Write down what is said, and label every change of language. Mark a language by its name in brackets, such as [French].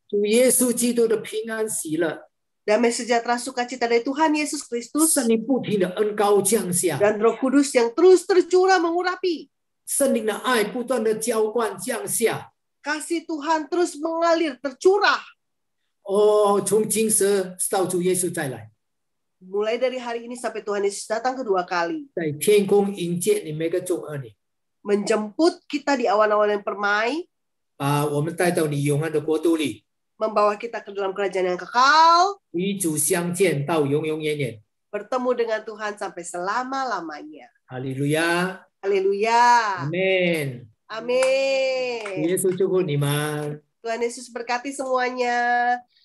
[Chinese] 主耶稣基督的平安喜乐， [Indonesian] Damai sejahtera sukacita dari Tuhan Yesus Kristus. [Chinese] 圣灵不停的恩膏降下， [Indonesian] Dan Roh Kudus yang terus tercurah mengurapi. [Chinese] 圣灵的爱不断的浇灌降下。 [Indonesian] Kasih Tuhan terus mengalir, tercurah. [Chinese] 哦，从今时到主耶稣再来， [Indonesian] Mulai dari hari ini sampai Tuhan Yesus datang kedua kali. [Chinese] 在天空迎接你每个众儿女， [Indonesian] Menjemput kita di awan-awan yang permai. [Chinese] 把我们带到你永恒的国度里， [Indonesian] Membawa kita ke dalam kerajaan yang kekal. [Chinese] 与主相见到永永远远。 [Indonesian] Bertemu dengan Tuhan sampai selama-lamanya. [Chinese] 哈利路亚， [Indonesian] Haleluya. [Chinese] 阿门。 [Indonesian] Amin. [Chinese] 耶稣祝福你们。 [Indonesian] Tuhan Yesus berkati semuanya.